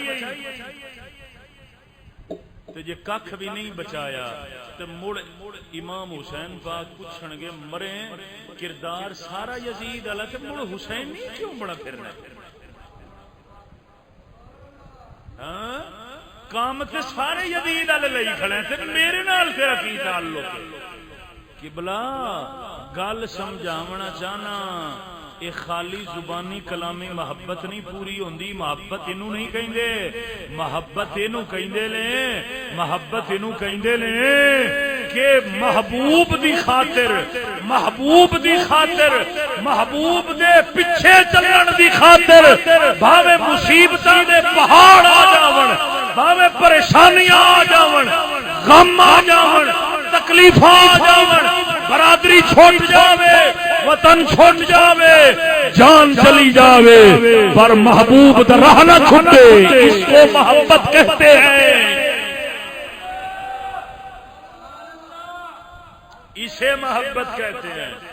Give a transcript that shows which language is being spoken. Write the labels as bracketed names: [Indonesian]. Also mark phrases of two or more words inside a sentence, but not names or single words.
[Punjabi] تو جے کھ بھی نہیں بچایا تو مڑ امام حسین پاک پوچھن گے مرے کردار سارا یزید والا تے مڑ حسین نہیں کیوں بڑا پھرنا؟ ہاں کام تے سارے یزید والے لئی کھڑے تے میرے نال تیرا کی تعلق قبلہ؟ گل سمجھاونا چاہنا، یہ خالی زبانی کلامی محبت نہیں پوری ہوندی، محبت اینو نہیں کہندے، محبت اینو کہندے نے، محبت اینو کہندے نے کہ محبوب دی خاطر، محبوب دی خاطر، محبوب دے پیچھے چلن دی خاطر بھاوے مصیبتاں دے پہاڑ آ جاون، بھاوے پریشانیاں آ جاون، غم آ جاون، تکلیفاں آ جاون، برادری چھوٹ جاوے، وطن چھوٹ جاوے، جان چلی جاوے، پر محبوب دا راہ نہ چھوٹے، [Urdu] اس کو محبت کہتے ہیں، اسے محبت کہتے ہیں۔